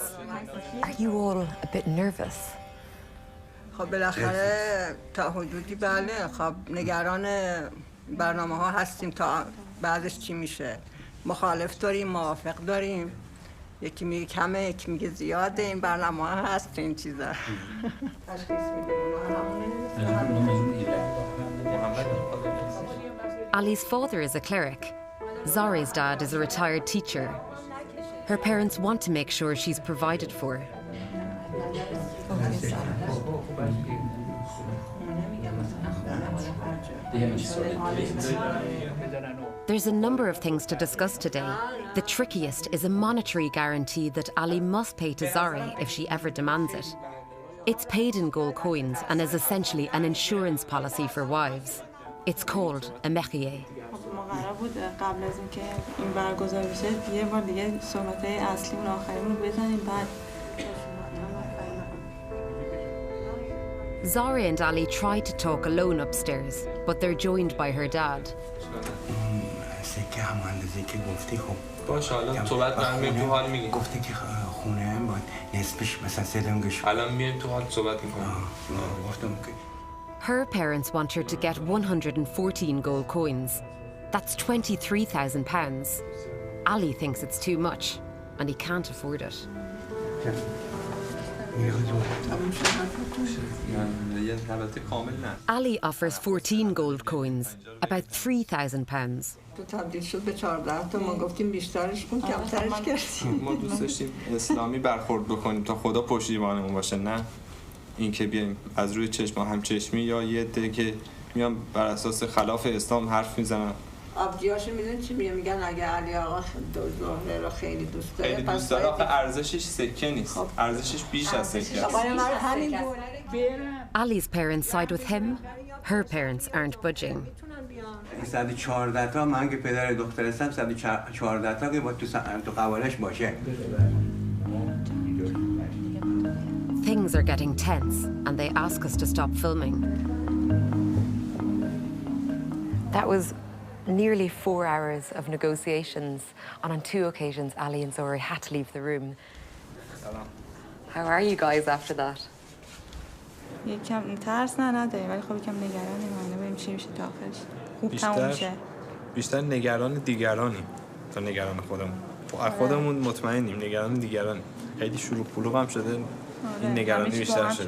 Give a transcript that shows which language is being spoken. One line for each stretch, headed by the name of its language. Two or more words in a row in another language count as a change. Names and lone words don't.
English: Are you all a bit nervous?
Persian: خب بالاخره تا حدودی بله. خب نگران برنامه‌ها هستیم تا بعدش چی میشه. مخالف داریم، موافق داریم. یکی میگه کمه، یکی میگه زیاده. این برنامه‌ها هست این چیزا. تشخیص
English: Ali's father is a cleric. Zare's dad is a retired teacher. Her parents want to make sure she's provided for. There's a number of things to discuss today. The trickiest is a monetary guarantee that Ali must pay to Zare if she ever demands it. It's paid in gold coins and is essentially an insurance policy for wives. It's called a mehrier.
Persian: قرار بود قبل از اینکه این برگزار بشه یه بار دیگه صحبت‌های اصلیمون آخریمون رو بزنیم بعد
English: Zare and Ali tried to talk alone upstairs, but they're joined by her dad.
Persian: سکه هم اندازه که گفتی خب باشه حالا صحبت برمیم تو حال میگیم. گفتی که خونه هم باید نصفش مثلا سدنگش الان میایم تو حال صحبت میکنیم. گفتم که
English: Her parents want her to get 114 gold coins. That's £23,000. Ali thinks it's too much, and he can't afford it. Ali offers 14 gold coins, about £3,000.
Persian: تبدیل شد به 14 تا. ما گفتیم بیشترش کن کمترش کردیم. ما دوست داشتیم اسلامی برخورد بکنیم تا خدا پشتیبانمون باشه، نه اینکه بیایم از روی چشم هم چشمی یا یه عده که میان بر اساس خلاف اسلام حرف میزنن. آبجیاشون میدونی چی میگن اگه علی آقا زهره رو خیلی دوست داره خیلی دوست داره آخه ارزشش سکه نیست ارزشش بیش از سکه است.
English: Ali's parents side with him. Her parents aren't budging.
Persian: 114 تا من که پدر دختر هستم 114 تا که با تو قوالش باشه.
English: Things are getting tense and they ask us to stop filming. That was nearly 4 hours of negotiations, and on 2 occasions Ali and Zori had to leave the room. How are you guys after that?
Persian: یکم ترس نداریم ولی خب یکم نگرانیم اینا ببینیم چی میشه تا آخرش خوب تموم میشه بیشتر نگران دیگرانیم تا نگران خودمون خودمون مطمئنیم نگران دیگرانیم خیلی شروع پلوغ هم شده این نگرانی بیشتر شده